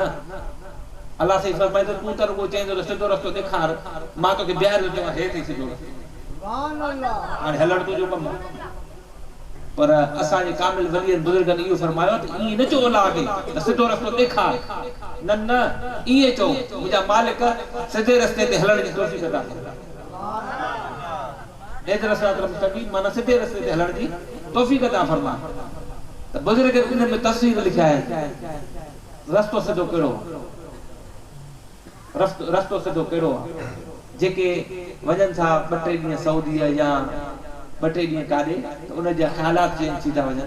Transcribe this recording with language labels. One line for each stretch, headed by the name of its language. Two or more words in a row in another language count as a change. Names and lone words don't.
Sindhi: अल्लाह से फरमाए त तूं त रुॻो चईंदो त सिधो रस्तो ॾेखार, मां तोखे ॿीहर थो चवां हे थी सिधो रस्तो, हाणे हलण तुंहिंजो कमु आहे। पर असांजे कामिल वलियनि बुज़ुर्गनि इहो फरमायो त ईअं न चओ अल्लाह खे त सिधो रस्तो ॾेखार, न न ईअं चओ मुंहिंजा मालिक सिधे रस्ते ते हलण जी तौफ़ीक़ अता कर।
Arabic: اهدنا الصراط المستقيم
Sindhi: माना सिधे रस्ते ते हलण जी तौफ़ीक़ अता फरमा। त बुज़ुर्ग इन में तफ़सील लिखिया आहिनि रस्तो सिधो कहिड़ो, रस्तो सिधो कहिड़ो आहे। जेके वञनि था 2-3 ॾींहं सऊदी या 2-3 ॾींहं काॾे त उन जा ख़्यालात चेंज थी था वञनि।